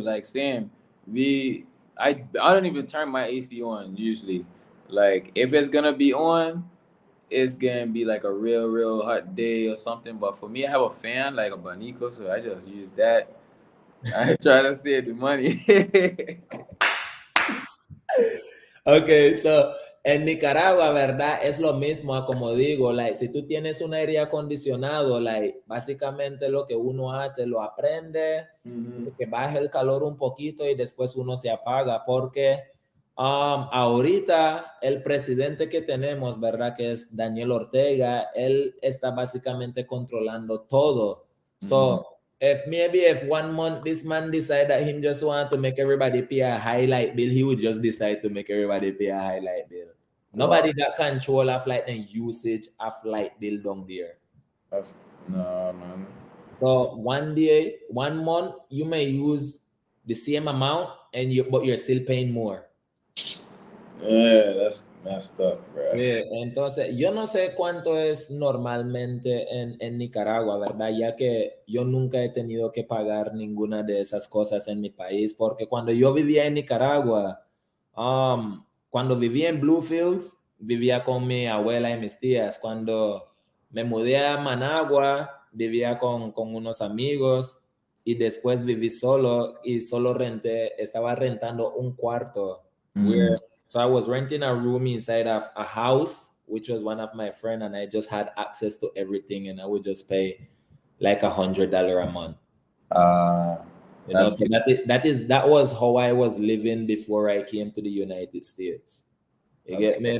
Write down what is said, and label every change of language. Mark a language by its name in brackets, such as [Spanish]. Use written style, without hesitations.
[English] Like Sam, I don't even turn my AC on usually. Like if it's gonna be on, it's gonna be like a real hot day or something. But for me, I have a fan, like a Banico, so I just use that. I try to save the money. [Spanish] Okay, so en Nicaragua, ¿verdad? Es lo mismo, como digo, like, si tú tienes un aire acondicionado, like, básicamente lo que uno hace, lo aprende, que baje el calor un poquito y después uno se apaga, porque ahorita el presidente que tenemos, ¿verdad? Que es Daniel Ortega, él está básicamente controlando todo. [English] So, if 1 month this man decide that him just want to make everybody pay a high light bill, he would just decide to make everybody pay a high light bill. Nobody got control of like the usage of light bill down there. No, man. So 1 month, you may use the same amount but you're still paying more. Yeah, that's messed up, bro. [Spanish] Sí, entonces, yo no sé cuánto es normalmente en Nicaragua, ¿verdad? Ya que yo nunca he tenido que pagar ninguna de esas cosas en mi país, porque cuando yo vivía en Nicaragua, cuando vivía en Bluefields, vivía con mi abuela y mis tías. Cuando me mudé a Managua, vivía con unos amigos y después viví solo y solo estaba rentando un cuarto. [English] So I was renting a room inside of a house, which was one of my friends, and I just had access to everything, and I would just pay like $100 a month. You know, so that was how I was living before I came to the United States. You get me?